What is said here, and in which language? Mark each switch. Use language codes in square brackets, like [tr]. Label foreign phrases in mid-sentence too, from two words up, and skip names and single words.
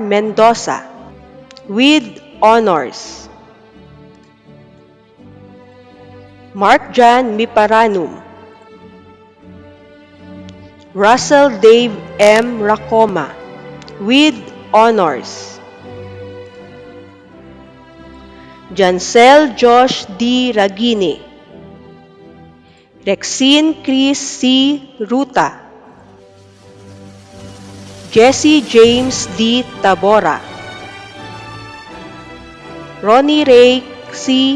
[en] Mendoza, with honors. Mark John Miparanum, Russell Dave M. Racoma with honors. Jancel Josh D. Ragini, Rexine Chris C. Ruta, Jesse James D. Tabora, Ronnie Ray C.